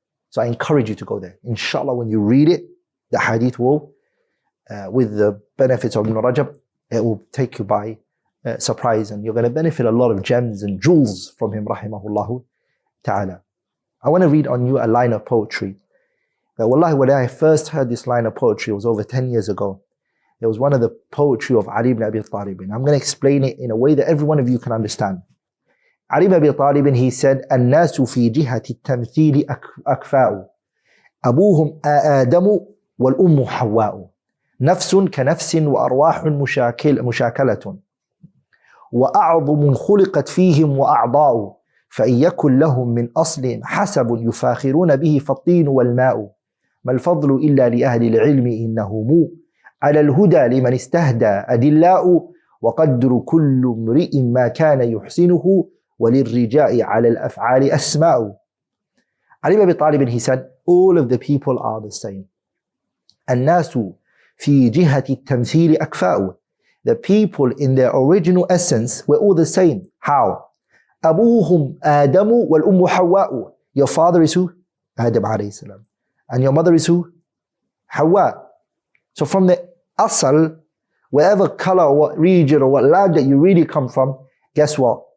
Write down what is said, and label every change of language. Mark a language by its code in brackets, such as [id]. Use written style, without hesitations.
[en] So I encourage you to go there. Inshallah, when you read it, the hadith will, with the benefits of Ibn Rajab, it will take you by surprise, and you're going to benefit a lot of gems and jewels from him, rahimahullahu ta'ala. I want to read on you a line of poetry. That wallahi, when I first heard this line of poetry, it was over 10 years ago. It was one of the poetry of Ali ibn Abi Talib. I'm going to explain it in a way that every one of you can understand. Ali ibn Abi Talib, he said, [ar] الناس في جهة التمثيل أكفاء أبوهم آدم والأم حواء نفس كنفس وأرواح مشاكلة وأعظم خلقت فيهم وأعضاء فإن يكن لهم من أصل حسب يفاخرون به فالطين والماء ما الفضل إلا لأهل العلم إنهم على الهدى لمن استهدى أدلاء وقدر كل امرئ ما كان يحسنه وللرجاء على الأفعال أسماء. [en] Ali ibn Abi Talib, he said, all of the people are the same. [ar] الناس في جهة التمثيل أكفاء. [en] The people in their original essence were all the same. How? [ar] أبوهم آدم والأم حواء. [en] Your father is who? Adam alayhi salam. And your mother is who? Hawa. So from the asal, wherever color or what region or what land that you really come from, guess what?